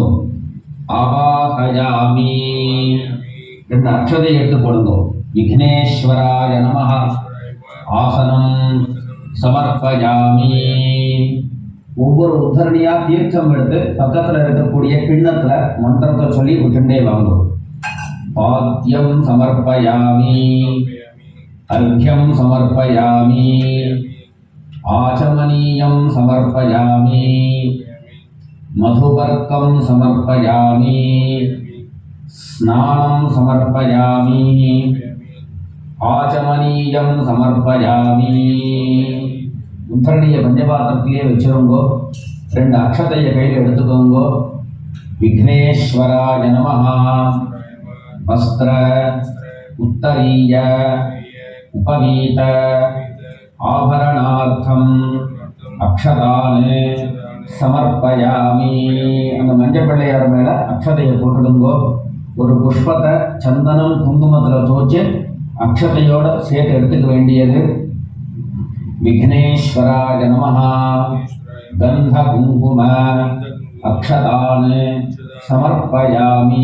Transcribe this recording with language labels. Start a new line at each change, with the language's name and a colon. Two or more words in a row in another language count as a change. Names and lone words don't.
Tamil: ஆவாஹயாமி. 2 அக்ஷதை எடுத்து போடுங்க.
Sanskrit: विघ्नेश्वराय नमः। आसनं समर्पयामि.
Tamil: ஒவ்வொரு உத்தரணியா தீர்த்தம் எடுத்து பக்கத்தில் இருக்கக்கூடிய கிண்ணத்துல மந்திரத்தை சொல்லி விட்டுண்டே வாங்கும்.
Sanskrit: पाद्यं समर्पयामि अर्घ्यं समर्पयामि आचमनीयं समर्पयामि मधुपर्कं समर्पयामि स्नानं समर्पयामि आचमनीयं समर्पयामि.
Tamil: உத்தரணியை பஞ்சபாத்திரத்திலே வச்சிருங்கோ. 2 அக்ஷதையை கையில் எடுத்துக்கோங்கோ.
Sanskrit: विघ्नेश्वराय नमः. वस्त्र उत्तरीय उपवीत आभरणार्थम अक्षतान समर्पयामि.
Tamil: அந்த மஞ்சள் பிள்ளையார் மேல அக்ஷதையை போட்டுடுங்கோ. ஒரு புஷ்பத்தை சந்தனம் குங்குமத்தில் தோச்சு அக்ஷதையோட சேர்த்து எடுத்துக்க வேண்டியது.
Sanskrit: विघ्नेश्वराय नमः. गन्ध कुङ्कुम अक्षतान् समर्पयामि.